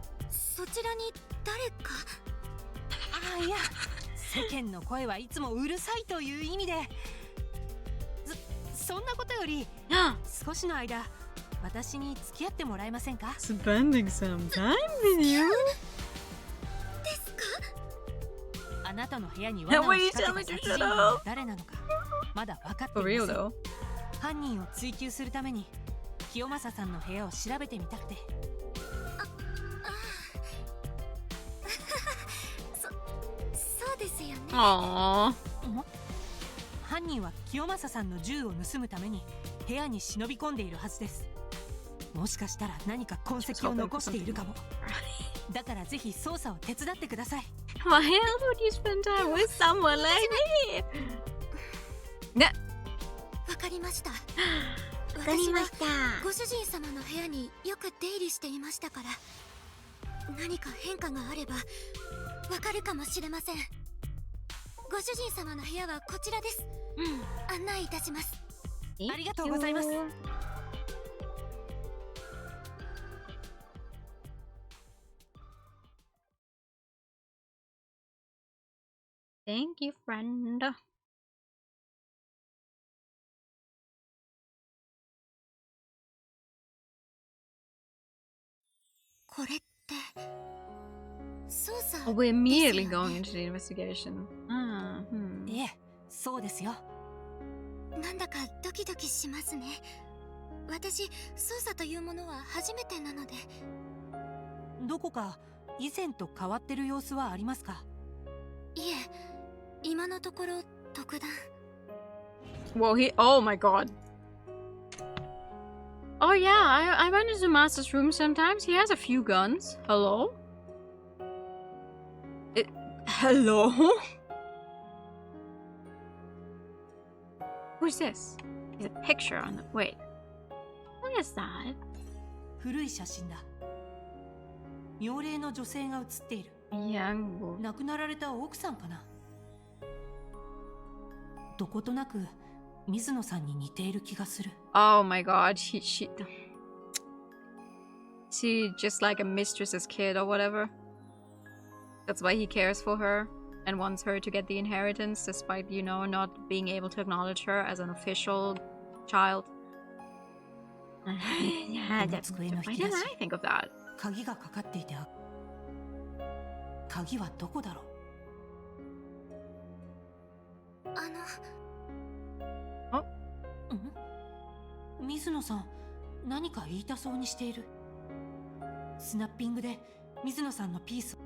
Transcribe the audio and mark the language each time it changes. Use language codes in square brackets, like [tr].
[ja] そちらに誰か。あ、いや、世間の声はいつもうるさいという意味で。そんなことより少しの間私に付き合ってもらえませんか？ [en] Spending some time with you. [ja] ですか？あなたの部屋に罠を仕掛けた殺人犯が誰なのかまだ分かって [en] For [ja] い [en] real [ja] ません。 [en] though. [ja] 犯人を追求するために清正さんの部屋を調べてみたくて。そうですよね。 Aww. 犯人は清正さんの銃を盗むために部屋に忍び込んでいるはずです。もしかしたら何か痕跡を残しているかも。だからぜひ捜査を手伝ってください。 [en] Why else would you spend time with someone like me? [ja] ね。わかりました。わかりまし私はご主人様の部屋によく出入りしていましたから、何か変化があればわかるかもしれません。ご主人様の部屋はこちらです。案内いたします。ありがとうございます。 [en] Thank you, friend. [ja] これって捜査 [en] Oh, we're immediately going into the investigation. Ah, [ja] ええ、そうですよ。なんだかドキドキしますね。私、捜査というものは初めてなので。どこか以前と変わってる様子はありますか？いえ、今のところ特段。 [en] Whoa, oh my god. Oh yeah, I went into Master's room sometimes. He has a few guns. Hello? Hello? Who's this? There's a picture on the... Wait. What is that? [ja] 古い写真だ。妙齢の女性が写っている。 [en] Young woman. [ja] 亡くなられた奥さんかな。どことなく水野さんに似ている気がする。 [en] Oh my god, she just like a mistress's kid or whatever. That's why he cares for her. and wants her to get the inheritance despite, you know, not being able to acknowledge her as an official child. Why didn't I think of that? [ja] 鍵がかかっていて、鍵はどこだろう。水野さん、何か言いたそうにしている。スナッピングで水野さんのピース。